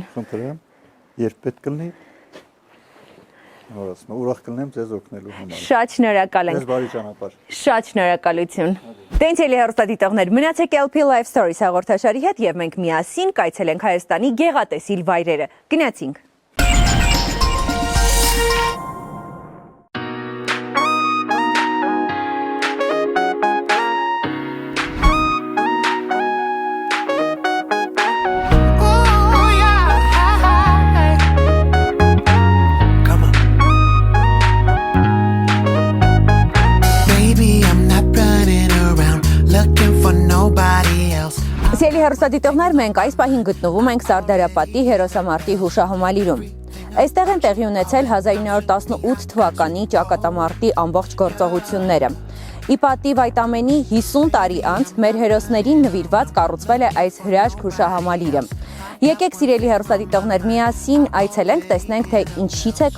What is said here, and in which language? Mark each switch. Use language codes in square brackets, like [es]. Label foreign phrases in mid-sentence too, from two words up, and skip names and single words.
[hy] Խնդրեմ, երբ պետք կլինի, ուրախ կլինեմ ձեզ օգնելու համար։ Շատ շնորհակալ ենք։ Ձեզ բարի ճանապարհ։ Շատ շնորհակալություն։ Դենցելի հեռուստադիտողներ, մնացեք LP Live Stories հաղորդաշարի հետ եւ մենք միասին կայցելենք Հայաստանի գեղատեսիլ վայրերը։ Գնացինք։ [en] Ooh, yeah. Come on. Baby, I'm not running around looking for nobody else. [hy] Սիրելի հեռուստադիտողներ, մենք այս պահին գտնվում ենք Սարդարապատի հերոսամարտի հուշահամալիրում։ Այստեղ են տեղի ունեցել 1918 թվականի ճակատամարտի ամբողջ գործողությունները։ Ի պատիվ այդ ամենի 50 տարի անց մեր հերոսներին նվիրված կառուցվել է այս հրաշք հուշահամալիրը։ Եկեք սիրելի հեռուստադիտողներ, միասին այցելենք, տեսնենք, թե ինչից է